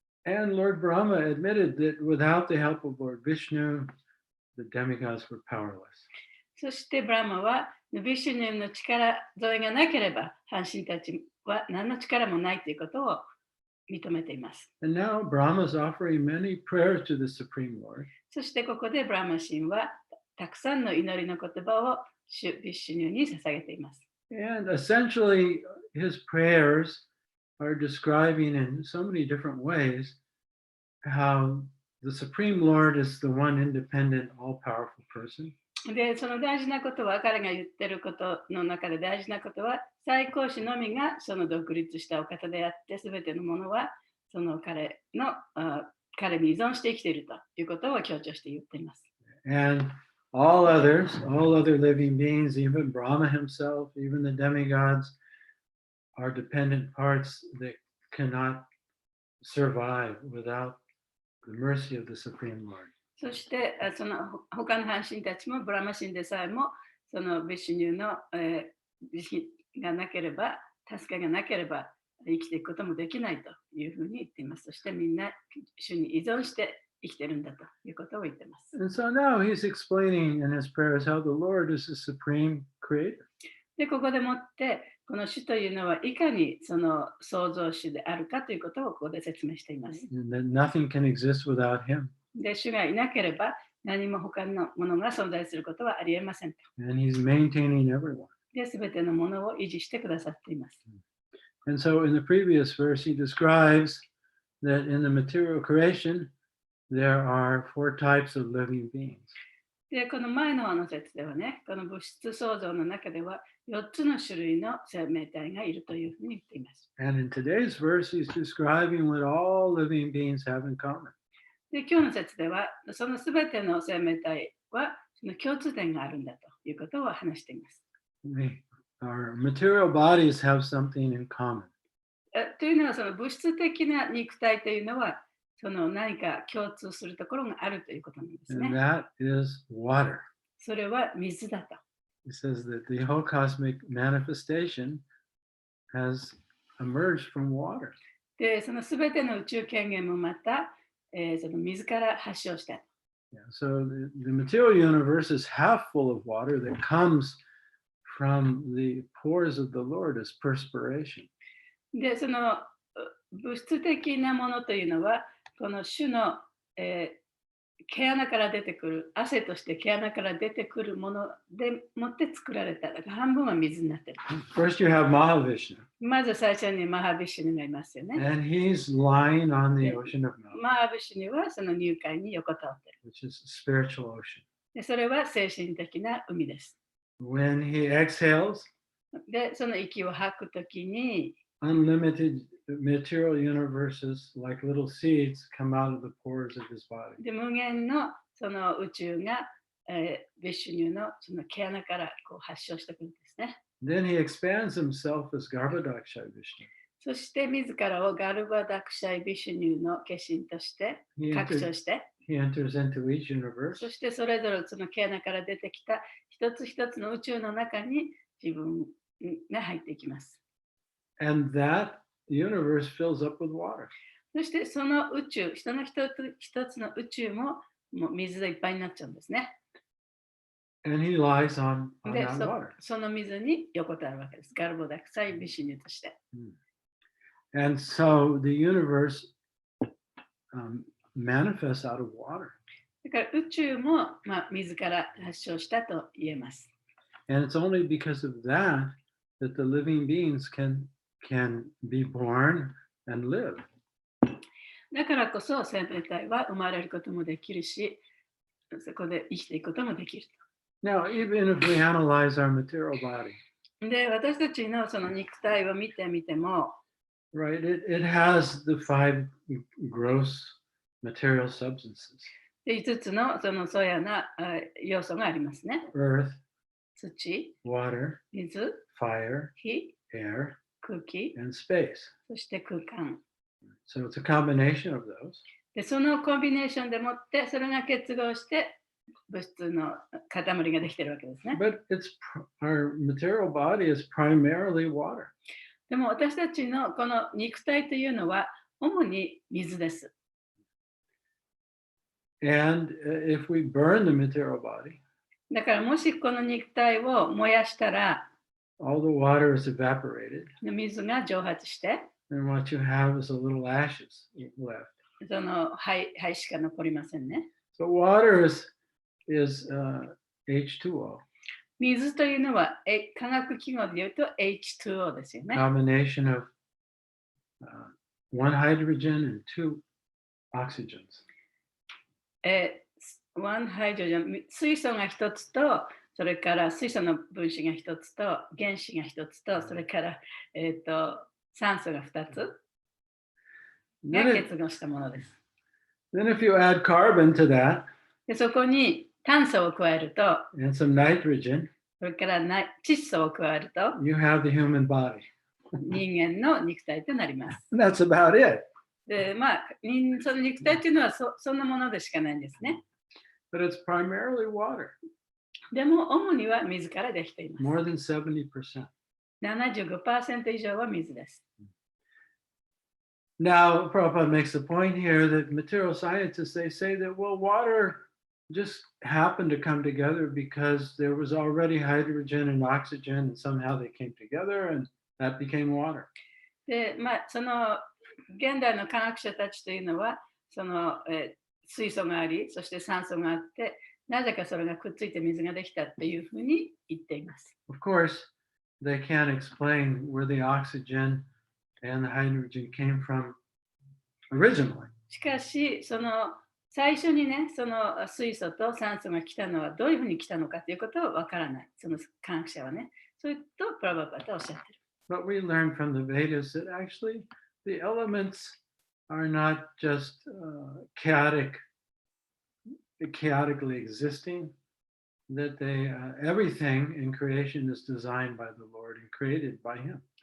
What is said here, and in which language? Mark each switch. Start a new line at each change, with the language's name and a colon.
English: And Lord Brahma admitted that without the help of Lord Vishnu, the demigods were powerless.
Japanese: そしてブラマはビシュニューの力添えがなければ半神たちは何の力もないということを認めています。
English: And now Brahma is offering many prayers to the Supreme Lord.
Japanese: そしてここでブラマ神はたくさんの祈りの言葉をビシュニューに捧げています。
English: And essentially, his prayers are describing in so many different ways how the Supreme Lord is the one independent, all-powerful person.
Japanese: で、その大事なことは、彼が言ってることの中で大事なことは、最高主のみがその独立したお方であって、すべてのものはその彼に依存して生きているということを強調して言っています。
English: And all other living beings, even Brahma himself, even the demigods, are dependent parts that cannot survive without the mercy of the Supreme Lord.
Japanese: そしてその他の半神たちもブラマ神でさえもそのビシュニューの慈悲がなければ、助けがなければ生きていくこともできないというふうに言っています。そしてみんな主に依存して生きてるんだということを言っています。
English: And so now he's explaining in his prayers how the Lord is the supreme creator.
Japanese: で、ここでもってこの主というのはいかにその創造主であるかということをここで説明しています。
English: And that nothing can exist without him.
Japanese: で、主がいなければ何も他のものが存在することはありえませんと。
English: And he's maintaining everyone.
Japanese: で、すべてのものを維持してくださっています。
English: And so in the previous verse, he describes that in the material creation, there are 4 types of living beings.
Japanese: で、この前の説ではね、この物質創造の中では4つの種類の生命体がいるというふうに言っています。
English: And in today's verse, he's describing what all living beings have in common.
Japanese: で、今日の説では、そのすべての生命体はその共通点があるんだということを話しています。
English: Our material bodies have something in common.
Japanese: というのは、その物質的な肉体というのは、その何か共通するところがあるということなんですね。
English: And that is water.
Japanese: それは水だと。
English: He says that the whole cosmic manifestation has emerged from water.
Japanese: で、そのすべての宇宙権限もまた、その水から発祥した。
English: Yeah, so the material universe is half full of water that comes from the pores of the Lord as perspiration.
Japanese: で、その物質的なものというのは、この主の、毛穴から出てくる、汗として毛穴から出てくるものでもって作られた。だから半分は水になってる。
English: First, you have Mahavishnu,
Japanese: まず最初にマハビシュヌがいますよね。
English: and he's lying on the ocean of knowledge,
Japanese: マハビシュヌはその入海に横たわってる。
English: which is a spiritual ocean.
Japanese: でそれは精神的な海です。
English: When he exhales,
Japanese: で、その息を吐くときに、
English: unlimited material universes like little seeds come out of the pores of his body.
Japanese: で無限のその宇宙が、ビシュニュのその毛穴からこう発症してくるんですね。
English: Then he expands himself as Garbhodaksha Vishnu.
Japanese: そして自らをガルバダクシャイビシュニュの化身として拡張して、
English: He enters into each universe,
Japanese: そしてそれぞれその毛穴から出てきた一つ一つの宇宙の中に自分が入っていきます。
English: and that universe fills up with water.
Japanese: そしてその宇宙、一つ一つの宇宙ももう水でいっぱいになっちゃうんですね。
English: And he lies on
Japanese: で、
English: that water.
Japanese: その水に横たわるわけです。ガルボダクサイビシュニュとして。
English: And so the universe manifests out of water.
Japanese: だから宇宙も、水から発祥したと言えます。
English: And it's only because of that that the living beings can be born and live.
Japanese: だからこそ生命体は生まれることもできるし、そこで生きていくこともできる
English: Now, even if we analyze our material body,
Japanese: と。で、私たちのその肉体を見てみても、
English: right, it has the 5 gross material substances:
Japanese: 5つのその粗野な要素がありますね。
English: earth,
Japanese: 土、
English: water,
Japanese: 水、
English: fire,
Japanese: 火、
English: air,
Japanese: 空気、
English: and space.
Japanese: そして空間。
English: So it's a combination of those.
Japanese: で、そのコンビネーションでもって、それが結合して物質の塊ができてるわけですね。
English: But our material body is primarily water.
Japanese: でも私たちのこの肉体というのは主に水です。
English: And if we burn the material body,
Japanese: だからもしこの肉体を燃やしたら、
English: all the water is evaporated,
Japanese: 水が蒸発して、
English: and what you have is a little ashes left.
Japanese: その灰しか残りませんね。
English: So water is H2O,
Japanese: 水というのは化学記号で言うと H2O ですよね。
English: combination of 1 hydrogen and 2 oxygens.
Japanese: 1ハイドロジェン、水素が一つと、それから水素の分子が一つと、原子が一つと、それから、酸素が2つが
English: Then,
Japanese: 結合したものです。
English: then if you add carbon to that
Japanese: でそこに炭素を加えると、
English: and some nitrogen,
Japanese: それから窒素を加えると、
English: you have the human body.
Japanese: 人間の肉体となります。
English: That's about it.
Japanese: で、その肉体というのはそんなものでしかないんですね。
English: But it's primarily water,
Japanese: でも、主には水からできています。
English: more than 70%.
Japanese: 75% 以上は水です。
English: Now, Prabhupada makes the point here that material scientists, they say that, well, water just happened to come together because there was already hydrogen and oxygen, and somehow they came together, and that became water.
Japanese: で、その現代の科学者たちというのは、その、水素があり、そして酸素があって、なぜかそれがくっついて水ができたっていうふうに言っています。
English: Of course, they can't explain where the oxygen and the hydrogen came from originally.
Japanese: しかし、その最初にね、その水素と酸素が来たのはどういうふうに来たのかということはわからない。その科学者はね。そういうとプラバパタはおっしゃってる。
English: But we learn from the Vedas that actually the elements are not just chaotically existing, that everything in creation is designed by the Lord and created by Him.